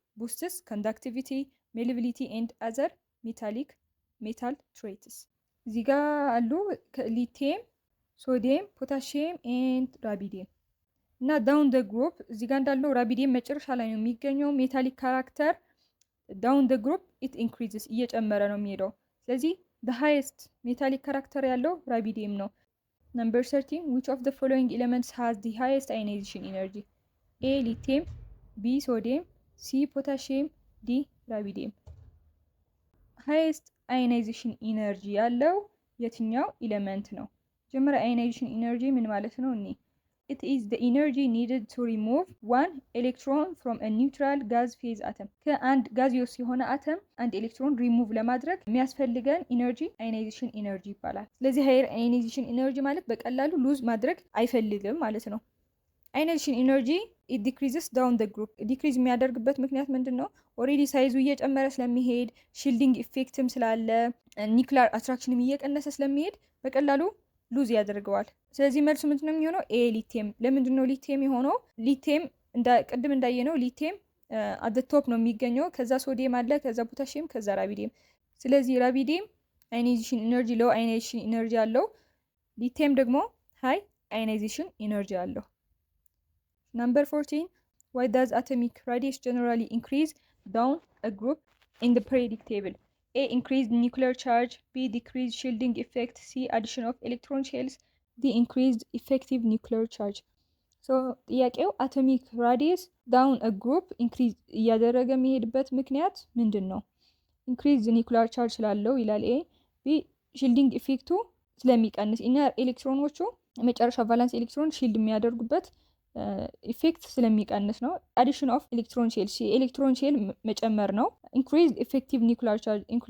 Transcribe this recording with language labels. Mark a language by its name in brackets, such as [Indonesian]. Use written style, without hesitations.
[English] boosts conductivity, malleability and other metal traits። [Amharic] እዚህ ጋር አሉ ሊቲየም፣ ሶዲየም፣ ፖታሺየም ኤንድ ራቢዲየም እና ዳውን ደ ግሩፕ እዚህ ጋር እንዳለው ራቢዲየም መጨረሻ ላይ ነው የሚገኘው። ሜታሊክ ካራክተር ዳውን ደ ግሩፕ ኢት ኢንክሪዝስ እየጨመረ ነው የሚሄደው። ስለዚህ the highest metallic character ያለው ራቢዲየም ነው። [English] Number 13 which of the following elements has the highest ionization energy? A lithium, B sodium, C potassium, D ራቢዲየም። highest ionization energy [Amharic] ያለው የትኛው ኤሌመንት ነው? መጀመሪያ ionization energy ምን ማለት ነው? [English] It is the energy needed to remove one electron from a neutral gas phase atom። [Amharic] ከአንድ ጋዚዮስ የሆነ አተም አንድ ኤሌክትሮን ሪሙቭ ለማድረግ የሚያስፈልገን ኢነርጂ አዮናይዜሽን ኢነርጂ ይባላል። ስለዚህ ሃየር አዮናይዜሽን ኢነርጂ ማለት በቀላሉ ሉዝ ማድረግ አይፈልግም ማለት ነው። አዮናይዜሽን ኢነርጂ it decreases down the group ዲክሪዝ የሚያደርግበት ምክንያት ምንድን ነው? ኦልሬዲ ሳይዙ እየጨመረ ስለሚሄድ ሺልዲንግ ኢፌክትም ስላለ ኒውክሊየር አትራክሽንም እየቀነሰ ስለሚሄድ በቀላሉ ሉዝ ያደርገዋል። ስለዚህ መልሱ ምንድነው የሚሆነው? ኤ ሊቲየም። ለምንድን ነው ሊቲየም የሆነው? ሊቲየም ቅድም እንዳየነው ሊቲየም አት ቶፕ ነው የሚገኘው። ከዛ ሶዲየም አለ፣ ከዛ ፖታሺየም፣ ከዛ ራቢዲየም። ስለዚህ ራቢዲየም አዮናይዜሽን ኢነርጂ ሎው አዮናይዜሽን ኢነርጂ አለው። ሊቲየም ደግሞ ሃይ አዮናይዜሽን ኢነርጂ አለው። [English] Number 14 why does atomic radius generally increase down a group in the periodic table? A increased nuclear charge, B decreased shielding effect, C addition of electron shells, D increased effective nuclear charge። so ጥያቄው atomic radius down a group increase [Amharic] እያደረገ የሚሄድበት ምክንያት ምንድን ነው? increased nuclear charge ስላለው ይላል A። B shielding effecቱ ስለሚቀንስ ኢነር ኤሌክትሮኖቹ የመጨረሻ ቫላንስ ኤሌክትሮን ሺልድ የሚያደርጉበት ኢፌክት ስለሚቀንስ ነው። አዲሽን ኦፍ ኤሌክትሮን ሼል ኤሌክትሮን ሼል መጨመር ነው። ኢንክሪዝ ኢፌክቲቭ ኒውክሊየር ቻርጅ